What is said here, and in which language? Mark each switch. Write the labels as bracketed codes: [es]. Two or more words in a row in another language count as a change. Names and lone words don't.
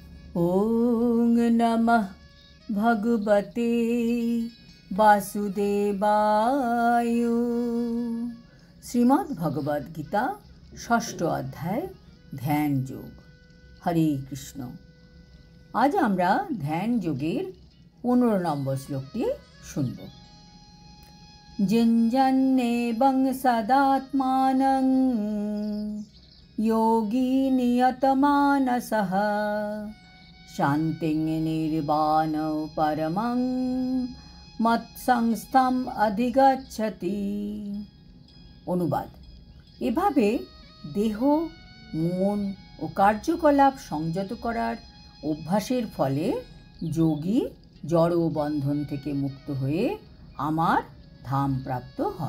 [sa] ओं नमः भगवते वासुदेवाय। [bn] শ্রীমদ্ ভগবদ গীতা ষষ্ঠ অধ্যায় ধ্যান যোগ। [sa] হরে কৃষ্ণ। [bn] আজ আমরা ধ্যান যোগের 15 নম্বর শ্লোকটি শুনব। [sa] জিঞ্জন্নেবং সদাত্মানং योगी नियतमानसः शान्तिं निर्वाणौ परमं मत्संस्थम् अधिगच्छति। [bn] অনুবাদ: এভাবে দেহ, মন ও কার্যকলাপ সংযত করার অভ্যাসের ফলে যোগী জড় বন্ধন থেকে মুক্ত হয়ে আমার ধাম প্রাপ্ত হন।